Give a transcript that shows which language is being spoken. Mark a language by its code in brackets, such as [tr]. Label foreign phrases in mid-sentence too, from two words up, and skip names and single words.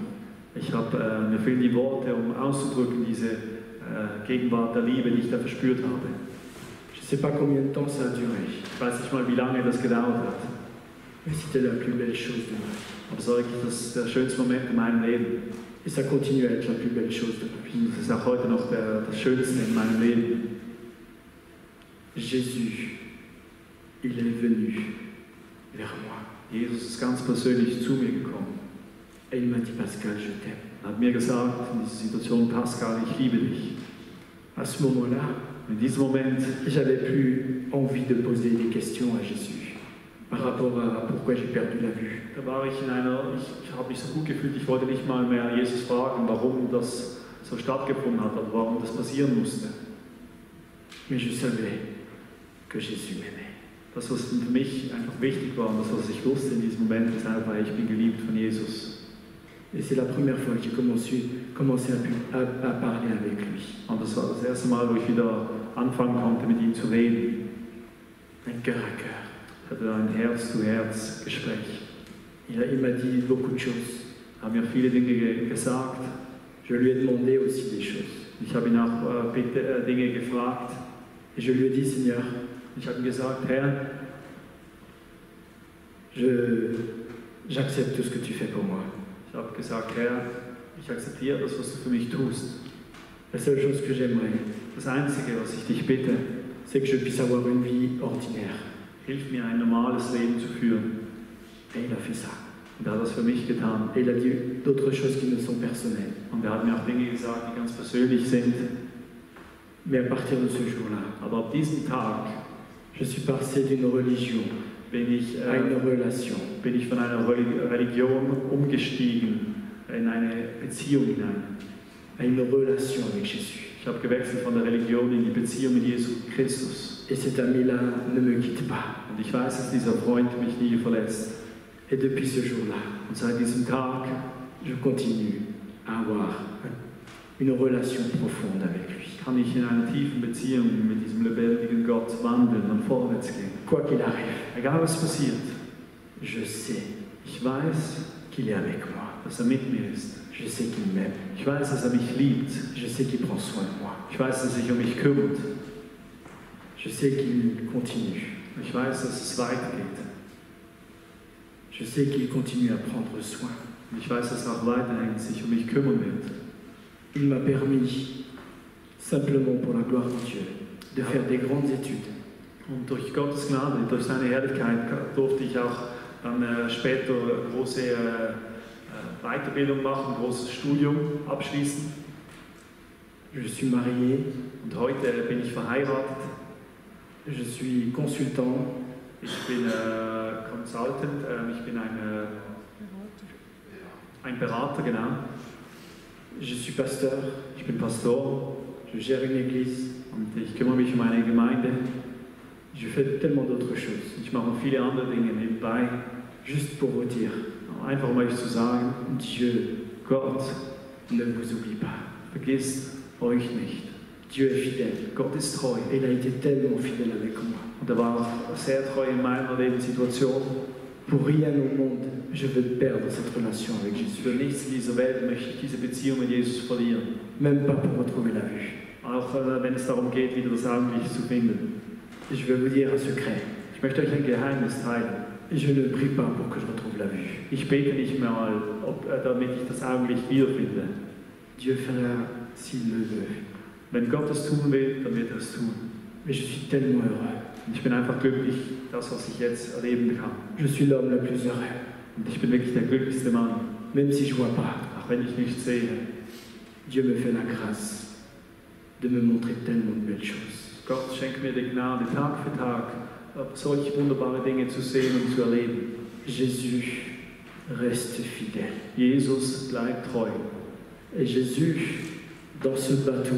[de] Ich habe mir fehlen die Worte, um auszudrücken, diese Gegenwart der Liebe, die ich da verspürt habe. [fr] Je ne sais pas combien de temps ça a duré, [de] Ich weiß nicht mal, wie lange das gedauert hat. [fr] mais c'était la plus belle chose de ma vie. [de] Aber es war wirklich der schönste Moment in meinem Leben. [fr] Et ça continue à être la plus belle chose de ma vie. [de] Und es ist auch heute noch das Schönste in meinem Leben. [fr] Jésus, il est venu vers moi. [de] Jesus ist ganz persönlich zu mir gekommen. [fr] Et il m'a dit, Pascal, je t'aime. [de] Er hat mir gesagt, in dieser Situation: Pascal, ich liebe dich. [fr] À ce moment-là, [de] In diesem Moment [fr] j'avais plus envie de poser des questions à Jésus par rapport à pourquoi j'ai perdu la vue. [de] da war ich ich habe mich so gut gefühlt, ich wollte nicht mal mehr Jesus fragen, warum das so stattgefunden hat oder warum das passieren musste. [fr] Mais je savais que Jésus m'aimait. [de] Das, was für mich einfach wichtig war und das, was ich wusste in diesem Moment, ist einfach, ich bin geliebt von Jesus. [fr] Et c'est la première fois que j'ai commencé à parler avec lui. [de] Und das war das erste Mal, wo ich wieder anfangen konnte, mit ihm zu reden. [fr] Un cœur à cœur. [de] Ich hatte ein Herz-zu-Herz-Gespräch. [fr] Il m'a dit beaucoup de choses. [de] Er hat mir viele Dinge gesagt. [fr] Je lui ai demandé aussi des choses. [de] Ich habe ihn auch Dinge gefragt. [fr] Et je lui ai dit, Seigneur, [de] Ich habe ihm gesagt: Herr, [fr] J'accepte tout ce que tu fais pour moi. [de] Ich habe gesagt, Herr, ich akzeptiere das, was du für mich tust. [fr] La seule chose que j'aimerais, [de] Das Einzige, was ich dich bitte, [fr] c'est que je puisse avoir une vie ordinaire. [de] hilf mir, ein normales Leben zu führen. [fr] Et il a fait ça. [de] Und er hat das für mich getan. [fr] Et il a dit d'autres choses qui ne sont personnelles. [de] Und er hat mir auch Dinge gesagt, die ganz persönlich sind. [fr] Mais à partir de ce jour-là, [de] Aber ab diesem Tag [fr] je suis passé d'une religion [de] bin ich von einer Religion umgestiegen in eine Beziehung hinein. [fr] à une relation avec Jésus. [de] Ich habe gewechselt von der Religion in die Beziehung mit Jesus Christus. [fr] Et cet ami-là ne me quitte pas. [de] Und ich weiß, dass dieser Freund mich nie verlässt. [fr] Et depuis ce jour-là, [de] Und seit diesem Tag [fr] je continue à avoir une relation profonde avec lui. [de] kann ich in einer tiefen Beziehung mit diesem lebendigen Gott wandeln und vorwärts gehen. [fr] Quoi qu'il arrive, [de] Egal was passiert, [fr] je sais [de] ich weiß, [fr] qu'il est avec moi. [de] dass er mit mir ist. [fr] Je sais qu'il m'aime. [de] Ich weiß, dass er mich liebt. [fr] Je sais qu'il prend soin de moi. [de] Ich weiß, dass er sich um mich kümmert. [fr] Je sais qu'il continue. [de] Ich weiß, dass es weitergeht. [fr] Je sais qu'il continue à prendre soin. [de] Und ich weiß, dass er auch weiterhin sich um mich kümmern wird. [fr] Il m'a permis, simplement pour la gloire de Dieu, de faire des grandes études. [de] Und durch Gottes Gnade, durch seine Herrlichkeit durfte ich auch dann später große Weiterbildung machen, großes Studium abschließen. [fr] Je suis marié, [de] Und heute bin ich verheiratet. [fr] je suis consultant, [de] Ich bin Consultant, ich bin ein Berater, genau. [fr] je suis pasteur, [de] Ich bin Pastor [fr] je gère une église, [de] und ich kümmere mich um eine Gemeinde. [fr] je fais tellement d'autres choses. [de] Ich mache noch viele andere Dinge nebenbei. [fr] Juste pour vous dire, [de] Einfach um euch zu sagen, [fr] Dieu [de] Gott [fr] ne vous oublie pas. [de] vergisst euch nicht. [fr] Dieu est fidèle. [de] Gott ist treu. [fr] Et il a été tellement fidèle avec moi. [de] Und er war auch sehr treu in meiner Lebenssituation. [fr] Pour rien au monde, je veux perdre cette relation avec Jésus. [de] Für nichts in dieser Welt möchte ich diese Beziehung mit Jesus verlieren. [fr] Même pas pour retrouver la vue. [de] Auch wenn es darum geht, wieder das Augenlicht zu finden. [fr] Je vais vous dire un secret. [de] Ich möchte euch ein Geheimnis teilen. [fr] Je ne prie pas pour que je retrouve la vue. [de] Ich bete nicht mehr mal, damit ich das Augenlicht wiederfinde. [fr] Dieu fera s'il le veut. [de] Wenn Gott es tun will, dann wird er es tun. [fr] Mais je suis tellement heureux. [de] Und ich bin einfach glücklich, das, was ich jetzt erleben kann. [fr] Je suis l'homme le plus heureux. [de] Und ich bin wirklich der glücklichste Mann, [fr] Même si je ne vois pas, [de] auch wenn ich nichts sehe. [fr] Dieu me fait la grâce de me montrer tellement de belles choses. [de] Gott schenkt mir die Gnade, Tag für Tag, solche wunderbare Dinge zu sehen und zu erleben. [fr] Jésus reste fidèle. [de] Jesus bleibt treu. [fr] Et Jésus, dans ce bateau,